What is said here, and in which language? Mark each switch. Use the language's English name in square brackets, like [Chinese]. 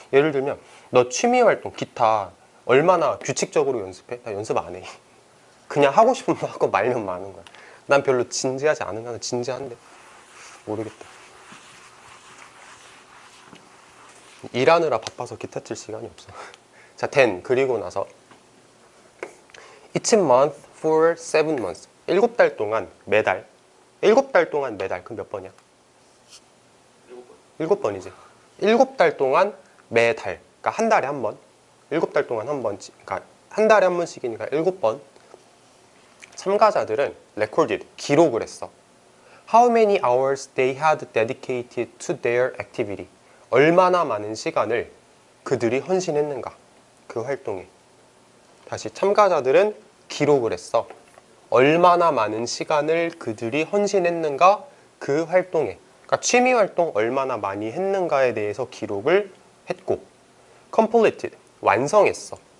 [Korean] 예를 들면 너 취미 활동, 기타 얼마나 규칙적으로 연습해? 나 연습 안 해. 그냥 하고 싶으면 하고 말면 마는 거야. 난 별로 진지하지 않은 거는 진지한데 모르겠다. 일하느라 바빠서 기타 칠 시간이 없어. 자, [English] then [Korean] 그리고 나서 [English] each month for 7 months. [Korean] 7달 동안 매달. 7달 동안 매달. 그럼 몇 번이야? 7번이지. 7달 동안 매달. 그러니까 한 달에 한 번. 7달 동안 한 번. 그러니까 한 달에 한 번씩이니까 7번. 참가자들은 recorded, 기록을 했어. [English] How many hours they had dedicated to their activity. [Korean] 얼마나 많은 시간을 그들이 헌신했는가. 그 활동에. 다시 참가자들은 기록을 했어. 얼마나 많은 시간을 그들이 헌신했는가 그 활동에. 그러니까 취미 활동 얼마나 많이 했는가에 대해서 기록을 했고, completed, 완성했어.